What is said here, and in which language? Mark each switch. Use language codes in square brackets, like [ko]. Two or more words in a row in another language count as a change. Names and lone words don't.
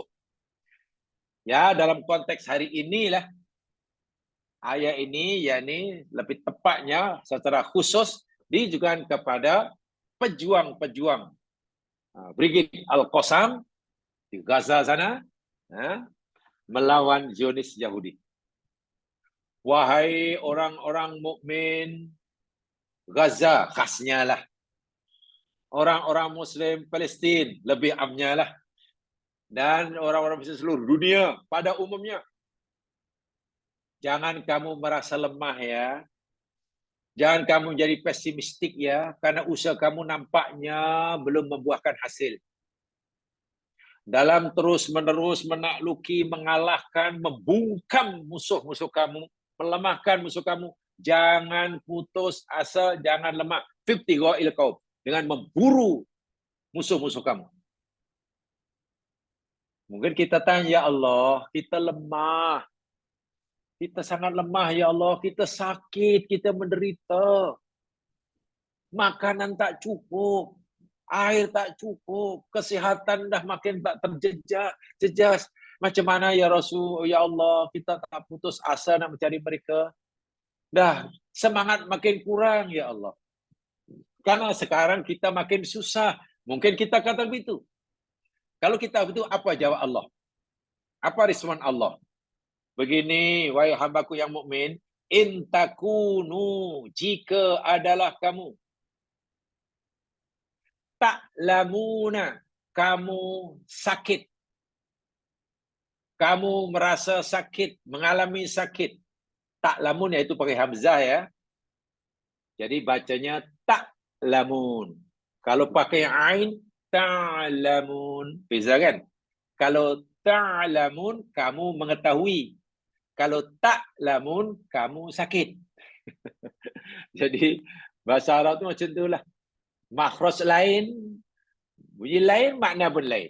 [ms] Ya, dalam konteks hari inilah ayat ini, yakni lebih tepatnya secara khusus ditujukan kepada pejuang-pejuang Brigade Al-Qassam di Gaza sana, melawan Zionis Yahudi. Wahai orang-orang mukmin Gaza, khasnya lah. Orang-orang Muslim Palestin, lebih amnya lah. Dan orang-orang Muslim seluruh dunia pada umumnya. Jangan kamu merasa lemah ya. Jangan kamu jadi pesimistik ya, karena usaha kamu nampaknya belum membuahkan hasil. Dalam terus-menerus menakluki, mengalahkan, membungkam musuh-musuh kamu, melemahkan musuh kamu, jangan putus asa, jangan lemah. 50 qaum, dengan memburu musuh-musuh kamu. Mungkin kita tanya, [ar] يا الله, [ms] kita lemah. Kita sangat lemah, [ar] يا الله. [ms] Kita sakit, kita menderita. Makanan tak cukup. Air tak cukup. Kesihatan dah makin tak terjejas. Macam mana [ar] يا رسول، يا الله, [ms] kita tak putus asa nak mencari mereka. Dah semangat makin kurang, [ar] يا الله. [ms] Karena sekarang kita makin susah. Mungkin kita kata begitu. Kalau kita begitu, apa jawab Allah? Apa respon Allah? Begini, wahai hambaku yang mukmin, [ar] إن تكونوا, [ms] jika adalah kamu, ta'lamuna, kamu sakit, kamu merasa sakit, mengalami sakit. Ta'lamun iaitu pakai hamzah ya. Jadi bacanya ta'lamun. Kalau pakai ain, ta'lamun. Beza kan? Kalau ta'lamun, kamu mengetahui. Kalau ta'lamun, kamu sakit. Jadi bahasa Arab tu macam itulah. Makhraj lain, bunyi lain, makna pun lain.